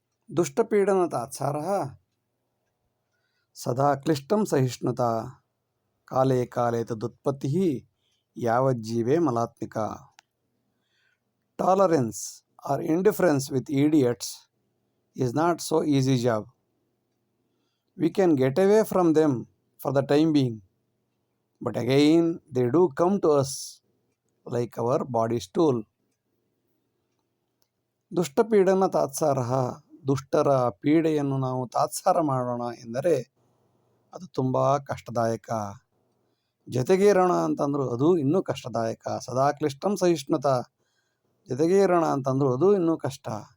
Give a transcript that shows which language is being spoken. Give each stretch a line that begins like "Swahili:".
Sanskrit: ದುಷ್ಟಪೀಡನ ತಾತ್ಸಾರಃ ಸದಾ ಕ್ಲಿಷ್ಟಂ ಸಹಿಷ್ಣುತಾ, ಕಾಲೇ ಕಾಲೇ ತದುತ್ಪತ್ತಿ ಯಾವಜ್ಜೀವೇ ಮಲಾತ್ಮಿಕ.
English: Tolerance or indifference with idiots is not so easy job. We can get away from them for the time being, but again they do come to us like our body stool.
Sanskrit: ದುಷ್ಟಪೀಡನ ತಾತ್ಸಾರ,
Kannada: ದುಷ್ಟರ ಪೀಡೆಯನ್ನು ನಾವು ತಾತ್ಸಾರ ಮಾಡೋಣ ಎಂದರೆ ಅದು ತುಂಬ ಕಷ್ಟದಾಯಕ. ಜೊತೆಗೇರೋಣ ಅಂತಂದ್ರು ಅದು ಇನ್ನೂ ಕಷ್ಟದಾಯಕ.
Sanskrit: ಸದಾ ಕ್ಲಿಷ್ಟಂ ಸಹಿಷ್ಣುತ,
Kannada: ಜೊತೆಗೇರೋಣ ಅಂತಂದ್ರು ಅದು ಇನ್ನೂ ಕಷ್ಟ.